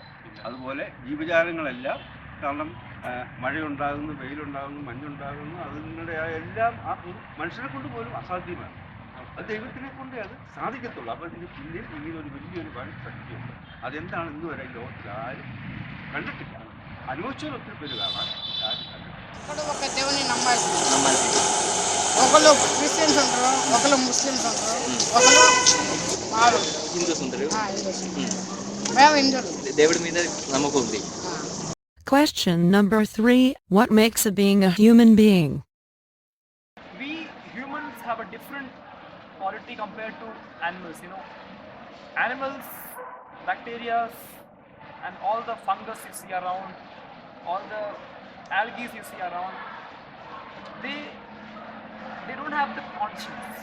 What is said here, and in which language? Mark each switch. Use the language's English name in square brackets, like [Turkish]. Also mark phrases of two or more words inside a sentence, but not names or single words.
[Malayalam] അതുപോലെ ജീവജാലങ്ങളെല്ലാം, കാരണം മഴയുണ്ടാകുന്നു, വെയിലുണ്ടാകുന്നു, മഞ്ഞുണ്ടാകുന്നു, അതിൻ്റെ എല്ലാം ആ മനുഷ്യനെ കൊണ്ട് പോലും അസാധ്യമാണ്. അത് ദൈവത്തിനെ കൊണ്ടേ അത് സാധിക്കത്തുള്ളൂ. അപ്പോൾ ഇതിന് പിന്നിൽ ഇങ്ങനൊരു വലിയൊരു വൻ ശക്തിയുണ്ട്. അതെന്താണ് ഇന്ന് വരെ ലോകത്തിൽ ആരും കണ്ടിട്ടില്ല. അനുഭവിച്ചവർ ഒത്തിരി പേര് കാണാൻ ആരും കണ്ടിട്ടില്ല. [Telugu] ఇక్కడ ఒక దేవుని నమ్మాలి. ఒకళ్ళు క్రిస్టియన్స్ ఉంటారు, ఒకళ్ళు ముస్లిమ్స్ ఉంటారు, ఒకళ్ళు హిందూస్ ఉంటారు. మేము హిందువులు. దేవుడి మీద నమ్మకం ఉంది. [English] Question number 3. What makes a being a human being? We humans have a different quality compared to animals. animals, bacteria, and all the fungus you see around, all the algae you see around, they don't have the conscience.